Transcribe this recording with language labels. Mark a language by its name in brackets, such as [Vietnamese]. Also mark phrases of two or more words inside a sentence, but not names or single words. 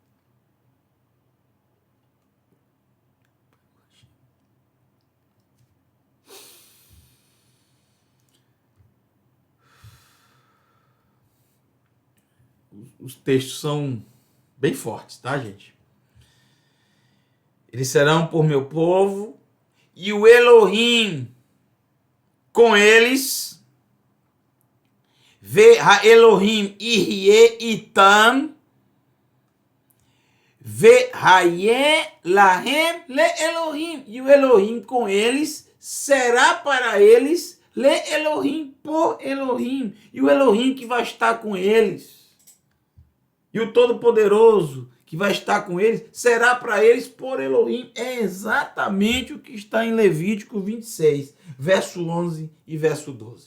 [Portuguese] Os textos são bem fortes, tá, gente? Eles serão por meu povo, e o Elohim com eles, [Hebrew] והאלהים יהיה אתם, והיה להם לאלהים, [Portuguese] e o Elohim com eles será para eles le-Elohim, por Elohim, e o Elohim que vai estar com eles. E o Todo-Poderoso que vai estar com eles será para eles por Elohim. É exatamente o que está em Levítico 26, verso 11 e verso 12.